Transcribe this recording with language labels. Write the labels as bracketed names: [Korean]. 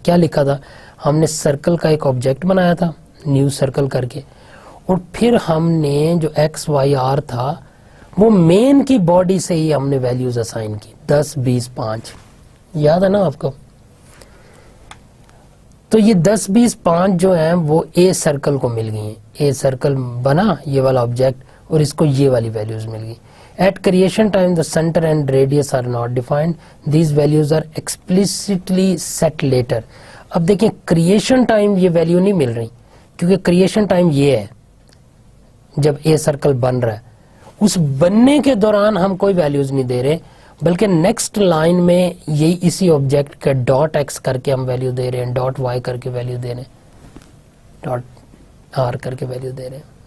[Urdu] کیا لکھا تھا؟ ہم نے سرکل کا ایک آبجیکٹ بنایا تھا نیو سرکل کر کے، اور پھر ہم نے جو ایکس وائی آر تھا وہ مین کی باڈی سے ہی ہم نے ویلیوز اسائن کی، 10 20 5. یاد ہے نا آپ کو؟ تو یہ 10 20 5 جو ہیں وہ اے سرکل کو مل گئی ہیں. اے سرکل بنا یہ والا آبجیکٹ، اور اس کو یہ والی ویلیوز مل گئی. [English] At creation time, the center and radius are not defined. These values are explicitly set later. [Urdu] اب دیکھیں کریشن ٹائم یہ ویلیو نہیں مل رہی، کیونکہ کریشن ٹائم یہ ہے جب اے سرکل بن رہا ہے. اس بننے کے دوران ہم کوئی ویلیوز نہیں دے رہے، بلکہ نیکسٹ لائن میں یہی اسی آبجیکٹ کے ڈاٹ ایکس کر کے ہم ویلیو دے رہے ہیں، ڈاٹ وائی کر کے ویلیو دے رہے ہیں، ڈاٹ آر کر کے ویلیو دے رہے ہیں.